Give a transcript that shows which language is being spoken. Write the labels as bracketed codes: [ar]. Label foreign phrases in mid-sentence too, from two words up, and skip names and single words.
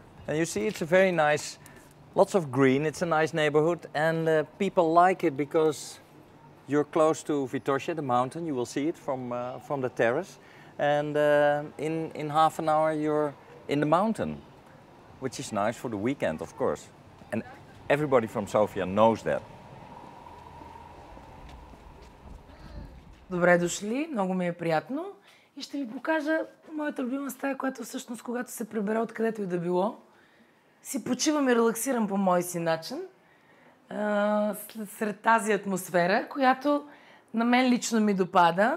[en] And you see, it's a very nice, lots of green, it's a nice neighborhood, and people like it because you're close to Vitosha, the mountain. You will see it from the terrace. And in half an hour you're in the mountain, which is nice for the weekend, of course. And everybody from Sofia knows that. [bg] Добре дошли, много ми е приятно и ще ви покажа моята любима стая, която всъщност, когато се прибера откъдето и да било, си почивам и релаксирам по мой си начин, сред тази атмосфера, която на мен лично ми допада.